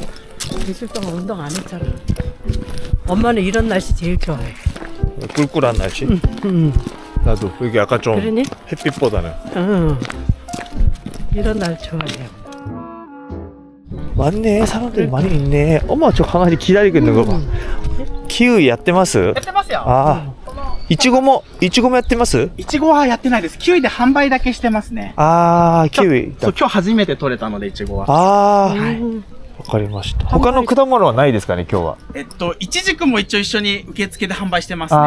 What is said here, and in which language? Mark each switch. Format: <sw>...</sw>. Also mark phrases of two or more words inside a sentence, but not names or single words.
<ko>며칠 동안 운동 안 했잖아. 엄마는 이런 날씨 제일 좋아해. 꿀꿀한 날씨. 응. 나도 여기 약간 좀 그러니? 햇빛보다는. 응. 이런 날 좋아해요. 맞네. 사람들이 많이 있네. 엄마 저 강아지 기다리고 있는 거 봐.</ko> <ja>키우 やってます? やってますよ。あいちごもやってます? いちごはやってないです。キウイで販売だけしてますね。あー、キウイ。そう、今日初めて取れたので、いちごは。あー、わかりました。他の果物はないですかね、今日は。いちじくも一応一緒に受付で販売してますね。</ja>